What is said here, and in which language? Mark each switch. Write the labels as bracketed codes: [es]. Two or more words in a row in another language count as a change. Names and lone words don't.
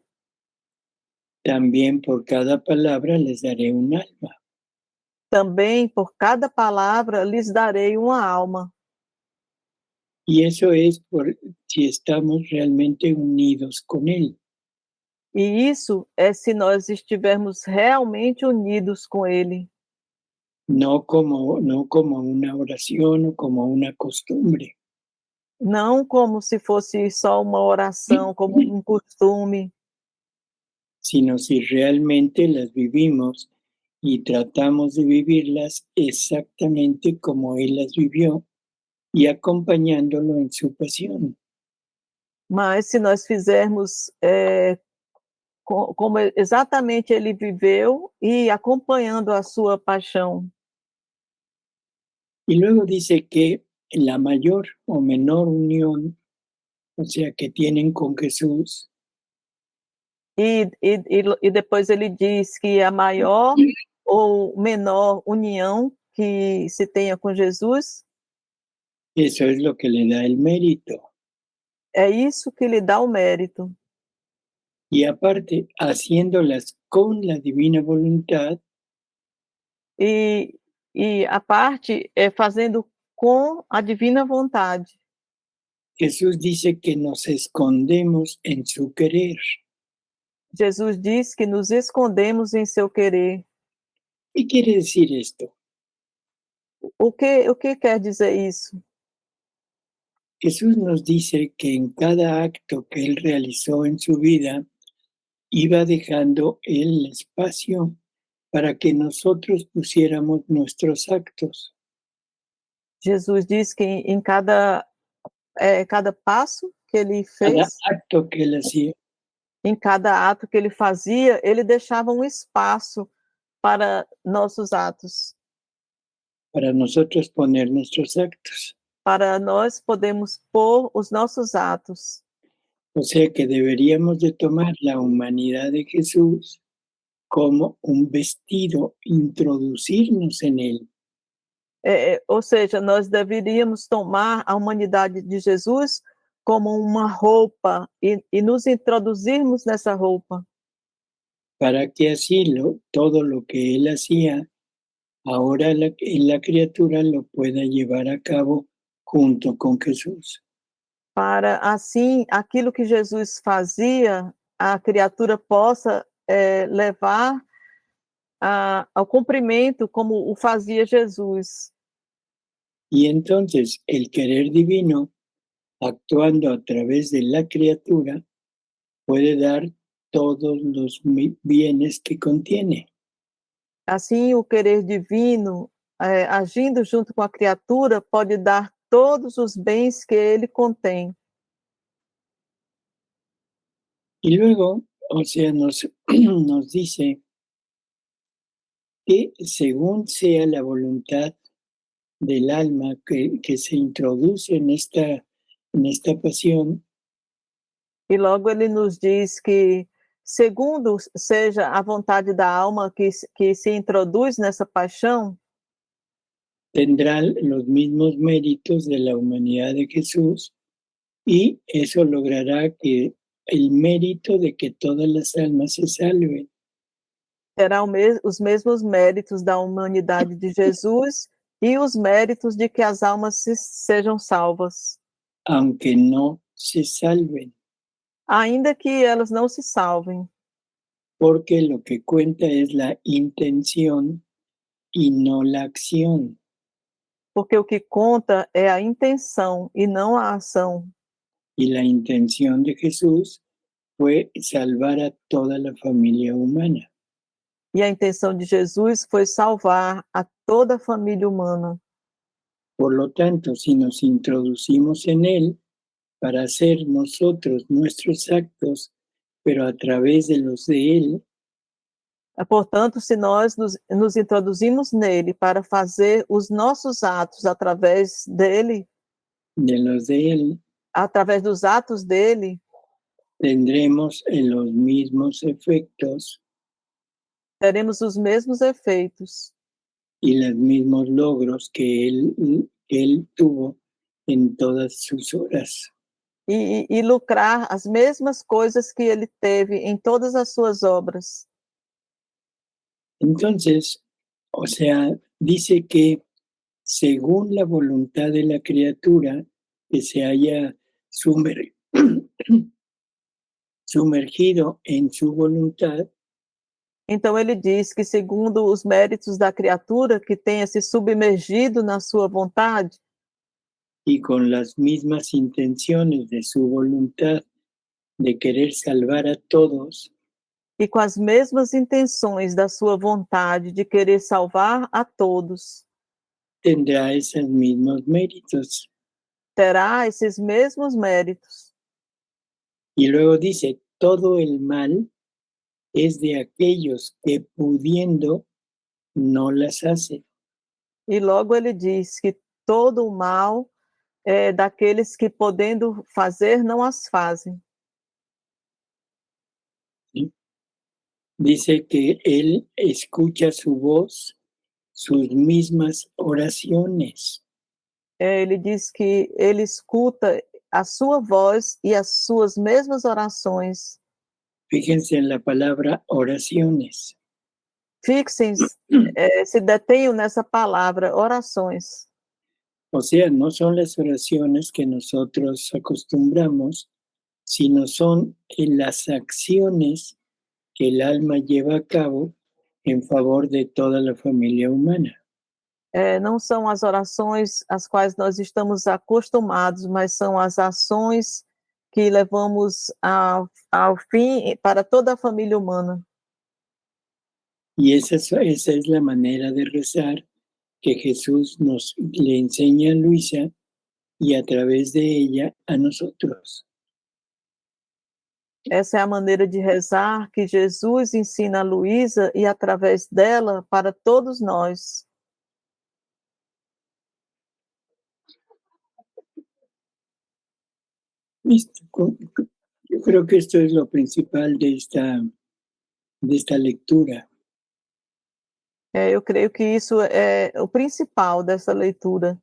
[es] también por cada palabra les daré un alma. [pt] também por cada palavra lhes darei uma alma. [es] Y eso es por si estamos realmente unidos con Él. [pt] E isso é se nós estivermos realmente unidos com Ele. [es] No como una oración o como una costumbre, [pt] Não como se fosse só uma oração, como um costume, [es] sino si realmente las vivimos y tratamos de vivirlas exactamente como Él las vivió y acompañándolo en su pasión. [pt] mas se nós fizermos como exatamente Ele viveu e acompanhando a sua paixão. [es] Y luego dice que la mayor o menor unión, o sea, que tienen con Jesús, [pt] E depois ele diz que a maior ou menor união que se tenha com Jesus, [es] eso es lo que le da el mérito. [pt] é isso que lhe dá o mérito. [es] Y aparte, haciéndolas con la divina voluntad, [pt] E a parte é fazendo com a divina vontade. [es] Jesús dice que nos escondemos en su querer. [pt] Jesus diz que nos escondemos em seu querer. [es] ¿Qué quiere decir esto? [pt] O que quer dizer isso? [es] Jesús nos dice que en cada acto que Él realizó en su vida, iba dejando el espacio para que nosotros pusiéramos nuestros actos. [pt] Jesus diz que em cada passo que ele [es] Cada [pt] fez, [es] acto que Él hacía, [pt] em cada ato que ele fazia, ele deixava um espaço para nossos atos, [es] para nosotros poner nuestros actos. [pt] para nós podermos pôr os nossos atos. [es] O sea que deberíamos de tomar la humanidad de Jesús como un vestido, introducirnos en Él. [pt] Ou seja, nós deveríamos tomar a humanidade de Jesus como uma roupa e nos introduzirmos nessa roupa, [es] Para que así todo lo que Él hacía, ahora la criatura lo pueda llevar a cabo junto con Jesús. [pt] para assim aquilo que Jesus fazia, a criatura possa levar ao cumprimento como o fazia Jesus. [es] Y entonces el querer divino, actuando a través de la criatura, puede dar todos los bienes que contiene. [pt] Assim, o querer divino, agindo junto com a criatura, pode dar todos os bens que ele contém. [es] Y luego, o sea, nos dice que según sea la voluntad del alma que se introduce en esta pasión, [pt] E logo ele nos diz que, segundo seja a vontade da alma que se introduz nessa paixão, [es] tendrá los mismos méritos de la humanidad de Jesús y eso logrará que el mérito de que todas las almas se salven, [pt] Terá os mesmos méritos da humanidade de Jesus e os méritos de que as almas sejam salvas, [es] aunque no se salven, [pt] ainda que elas não se salvem, [es] porque lo que cuenta es la intención y no la acción. [pt] porque o que conta é a intenção e não a ação. [es] Y la intención de Jesús fue salvar a toda la familia humana. [pt] E a intenção de Jesus foi salvar a toda a família humana. [es] Por lo tanto, si nos introducimos en Él para hacer nosotros nuestros actos, pero a través de los de Él, [pt] Portanto, se nós nos introduzimos nele para fazer os nossos atos através dele, [es] de los de Él, [pt] através dos atos dele, [es] tendremos los mismos efectos [pt] teremos os mesmos efeitos [es] y los mismos logros que Él tuvo en todas sus obras. [pt] e lucrar as mesmas coisas que ele teve em todas as suas obras. [es] Entonces, o sea, dice que según la voluntad de la criatura que se haya sumergido en su voluntad, [pt] Então ele diz que segundo os méritos da criatura que tenha se submergido na sua vontade [es] y con las mismas intenciones de su voluntad de querer salvar a todos, [pt] e com as mesmas intenções da sua vontade de querer salvar a todos, [es] tendrá esos mismos méritos. [pt] terá esses mesmos méritos. [es] Y luego dice, todo el mal es de aquellos que pudiendo no las hacen. [pt] E logo ele diz que todo o mal é daqueles que podendo fazer não as fazem. [es] ¿Sí? Dice que Él escucha su voz, sus mismas oraciones. [pt] Ele diz que ele escuta a sua voz e as suas mesmas orações. [es] Fíjense en la palabra oraciones. [pt] Fixem, se detenham nessa palavra, orações. [es] O sea, no son las oraciones que nosotros acostumbramos, sino son las acciones que el alma lleva a cabo en favor de toda la familia humana. [pt] Não são as orações às quais nós estamos acostumados, mas são as ações que levamos ao fim para toda a família humana. [es] Y esa es la manera de rezar que Jesús le enseña a Luisa y a través de ella a nosotros. [pt] Essa é a maneira de rezar que Jesus ensina a Luísa e através dela para todos nós. [es] Yo creo que esto es lo principal de esta lectura. [pt] Eu creio que isso é o principal dessa leitura.